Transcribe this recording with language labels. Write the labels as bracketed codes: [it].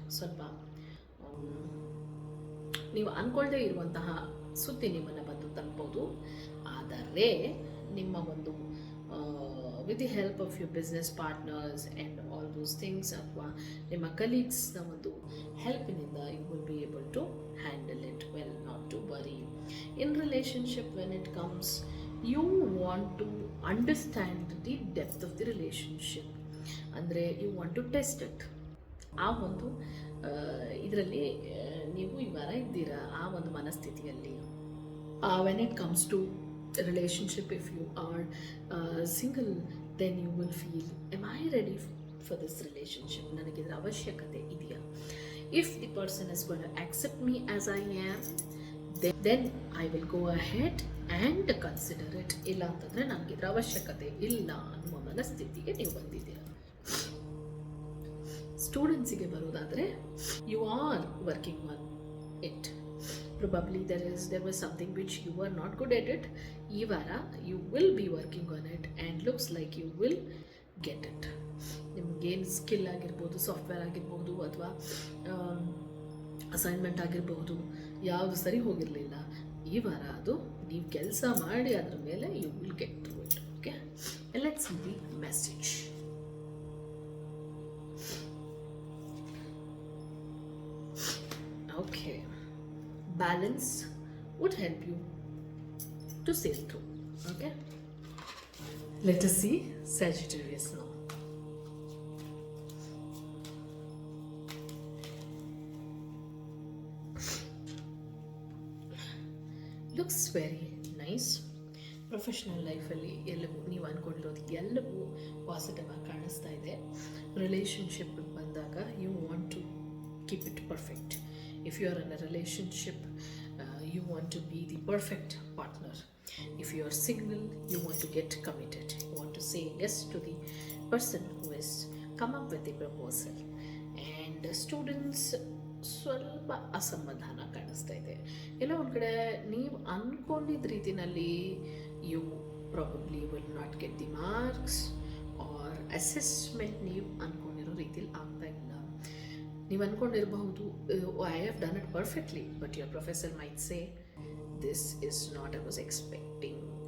[kn] ಸ್ವಲ್ಪ ನೀವು ಅಂದ್ಕೊಳ್ಳದೆ ಇರುವಂತಹ ಸುದ್ದಿ ನಿಮ್ಮನ್ನು ಬಂದು ತಲುಪೋದು. ಆದರೆ ನಿಮ್ಮ ಒಂದು [en] with the help of your business partners and all those things, [kn] ಅಥವಾ ನಿಮ್ಮ ಕಲೀಗ್ಸ್ನ ಒಂದು ಹೆಲ್ಪಿನಿಂದ [en] you will be able to handle it well, not to worry. In relationship, when it comes, you want to understand the depth of the relationship. ಅಂದರೆ you want to test it. [kn] ಆ ಒಂದು ಇದರಲ್ಲಿ ನೀವು ಈ ವಾರ ಇದ್ದೀರಾ, ಆ ಒಂದು ಮನಸ್ಥಿತಿಯಲ್ಲಿ. [en] when it comes to relationship, if you are single, then you will feel, am I ready for this relationship? [kn] ನನಗೆ ಇದರ ಅವಶ್ಯಕತೆ ಇದೆಯಾ? [en] If the person is going to accept me as I am, then I will go ahead and consider it. [kn] ಇಲ್ಲ ಅಂತಂದರೆ ನನಗೆ ಇದರ ಅವಶ್ಯಕತೆ ಇಲ್ಲ ಅನ್ನುವ ಮನಸ್ಥಿತಿಗೆ ನೀವು ಬಂದಿದ್ದೀರಾ. ಸ್ಟೂಡೆಂಟ್ಸಿಗೆ ಬರೋದಾದರೆ, [en] You are working on it. Probably there was something which you were not good at it. [kn] ಈ ವಾರ [en] you will be working on it and looks like you will get it. [kn] ನಿಮಗೇನು ಸ್ಕಿಲ್ ಆಗಿರ್ಬೋದು, ಸಾಫ್ಟ್ವೇರ್ ಆಗಿರ್ಬೋದು, ಅಥವಾ assignment ಆಗಿರ್ಬೋದು, ಯಾವುದು ಸರಿ ಹೋಗಿರಲಿಲ್ಲ, ಈ ವಾರ ಅದು ನೀವು ಕೆಲಸ ಮಾಡಿ ಅದರ ಮೇಲೆ [en] you will get through it. Okay, and let's see the message. Okay, balance would help you to sail through. Okay, let us see Sagittarius now. Looks very nice. [kn] Professional ಲೈಫಲ್ಲಿ ಎಲ್ಲವೂ ನೀವು ಅಂದ್ಕೊಂಡಿರೋದು ಎಲ್ಲವೂ ಪಾಸಿಟಿವ್ ಆಗಿ ಕಾಣಿಸ್ತಾ ಇದೆ. ರಿಲೇಷನ್ಶಿಪ್ ಬಂದಾಗ [en] You want to keep it perfect. If you are in a relationship, you want to be the perfect partner. If you are single, you want to get committed. You want to say yes to the person who has come up with the proposal. And students, [kn] ಸ್ವಲ್ಪ ಅಸಮಾಧಾನ ಕಾಣಿಸ್ತಾ ಕಾಣಿಸ್ತಾ ಇದೆ. ಎಲ್ಲ ಒಂದು ಕಡೆ ನೀವು ಅಂದ್ಕೊಂಡಿದ್ದ ರೀತಿಯಲ್ಲಿ [en] you probably will not get the marks or assessment [kn] ನೀವು ಅಂದ್ಕೊಂಡಿರೋ ರೀತಿಲಿ ಆಗ್ತಾ ಇಲ್ಲ. ನೀವು ಅಂದ್ಕೊಂಡಿರಬಹುದು [en] I have done it perfectly, but your professor might say this is not I was expecting.